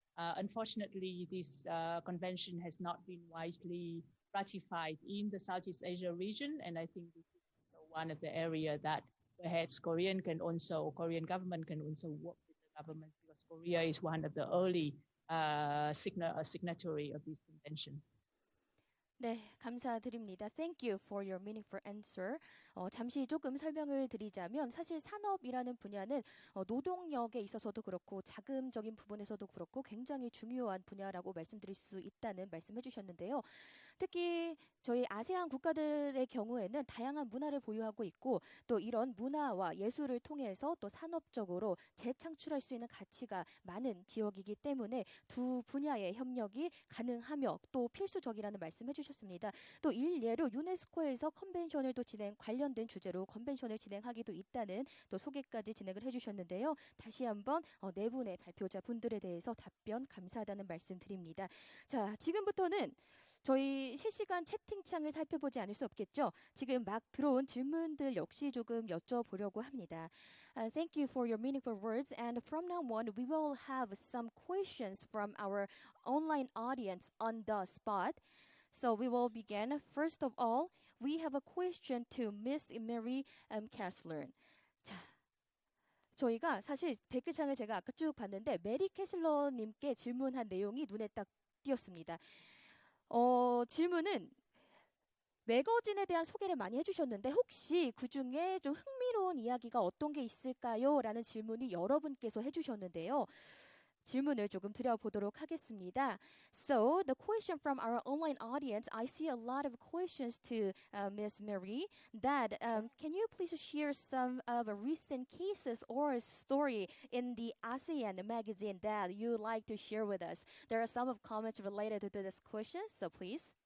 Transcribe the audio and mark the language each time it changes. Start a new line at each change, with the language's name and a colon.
English: Unfortunately, this convention has not been widely ratified in the Southeast Asia region, and I think this is also one of the areas that perhaps Korean government can also work with the governments, because Korea is one of the early signatory of this convention.
Korean: 네, 감사드립니다.
English: Thank you for your meaningful answer.
Korean: 잠시 조금 설명을 드리자면 사실 산업이라는 분야는 노동력에 있어서도 그렇고 자금적인 부분에서도 그렇고 굉장히 중요한 분야라고 말씀드릴 수 있다는 말씀해 주셨는데요. 특히 저희 아세안 국가들의 경우에는 다양한 문화를 보유하고 있고 또 이런 문화와 예술을 통해서 또 산업적으로 재창출할 수 있는 가치가 많은 지역이기 때문에 두 분야의 협력이 가능하며 또 필수적이라는 말씀해 주셨습니다. 또 일례로 유네스코에서 컨벤션을 또 관련된 주제로 컨벤션을 진행하기도 있다는 또 소개까지 진행을 해주셨는데요. 다시 한번 네 분의 발표자 분들에 대해서 답변 감사하다는 말씀 드립니다. 자, 지금부터는 저희 실시간 채팅창을 살펴보지 않을 수 없겠죠. 지금 막 들어온 질문들 역시 조금 여쭤보려고 합니다.
English: Thank you for your meaningful words. And from now on, we will have some questions from our online audience on the spot. So we will begin. First of all, we have a question to Miss Mary Kessler.
Korean: 자, 저희가 사실 댓글창을 제가 아까 쭉 봤는데 메리 캐슬러님께 질문한 내용이 눈에 딱 띄었습니다. 질문은 매거진에 대한 소개를 많이 해주셨는데 혹시 그중에 좀 흥미로운 이야기가 어떤 게 있을까요? 라는 질문이 여러분께서 해주셨는데요. 질문을 조금 드려보도록 하겠습니다.
English: So the question from our online audience, I see a lot of questions to Ms. Mary. That can you please share some of recent cases or story in the ASEAN magazine that you like to share with us? There are some of comments related to this question, so please.